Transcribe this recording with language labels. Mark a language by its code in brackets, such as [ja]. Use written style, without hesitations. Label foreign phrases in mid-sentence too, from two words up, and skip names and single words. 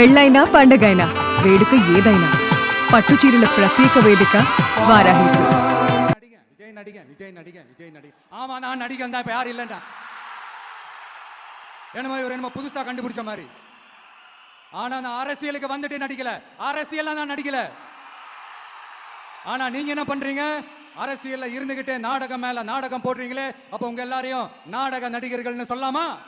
[te] పెళ్ళైనా పండగైనా వేడుక ఏదైనా పట్టు చీరల ప్రత్యేక వేదిక వారాహి సిల్క్స్. [ta] ஆமா நான் நடிகன் தான், இப்ப யாரும் இல்லைண்டா. என்னமோ புதுசா கண்டுபிடிச்ச மாதிரி. ஆனா நான் அரசியலுக்கு வந்துட்டு நடிக்கல, அரசியல் நான் நடிக்கல. ஆனா நீங்க என்ன பண்றீங்க? அரசியல்ல இருந்துகிட்டே நாடகம் மேல நாடகம் போடுறீங்களே, அப்ப உங்க எல்லாரையும் நாடக நடிகர்கள்னு சொல்லலாமா?